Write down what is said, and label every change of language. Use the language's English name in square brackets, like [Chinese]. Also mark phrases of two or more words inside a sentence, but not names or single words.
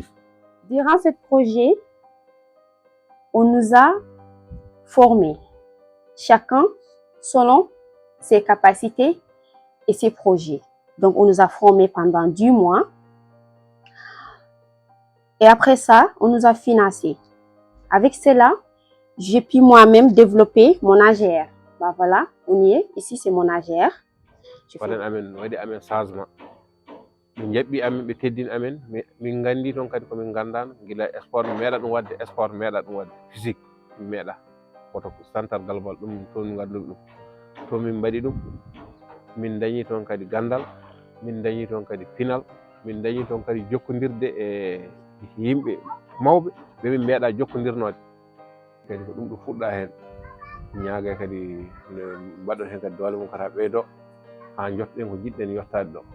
[French] Durant ce projet, on nous a formés, chacun selon ses capacités et ses projets. Donc, on nous a formés pendant 10 mois. Et après ça, on nous a financés. Avec cela, j'ai pu moi-même développer mon AGR. Bah voilà, on y est. Ici, c'est mon AGR. [Fula] min jaɓɓi amen ɓe teddini amen min gandi toon kadi komin gandano guila sport mi meeɗa ɗum wadde sport mi meeɗa ɗum wadde physique mi meeɗa koto centre galbal ɗum toon min ganduɗo ɗum to min mbaɗi ɗum min dañi toon kadi gandal min dañi toon kadi pinal min dañi toon kadi jokkodirde e yimɓe mawɓe ɓe min meeɗa jokkodirnode kadi ko ɗum ɗo fuɗɗa hen ñaaga kadi mbaɗon hen kadi doole mum kata ɓeydo ha jotɗen ko jiɗɗen yettade ɗo